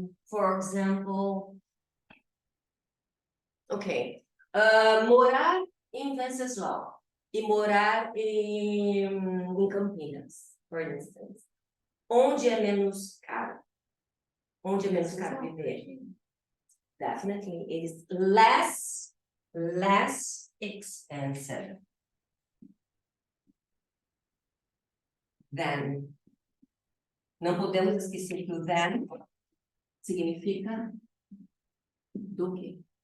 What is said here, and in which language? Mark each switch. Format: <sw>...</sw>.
<en>For example,</en> <pt>morar em Venceslau e morar em Campinas, por instance. Onde é menos caro? Onde é menos caro viver?</pt> <en>Definitely, it is less expensive than.</en> <pt>Não podemos esquecer que o than significa do quê?</pt>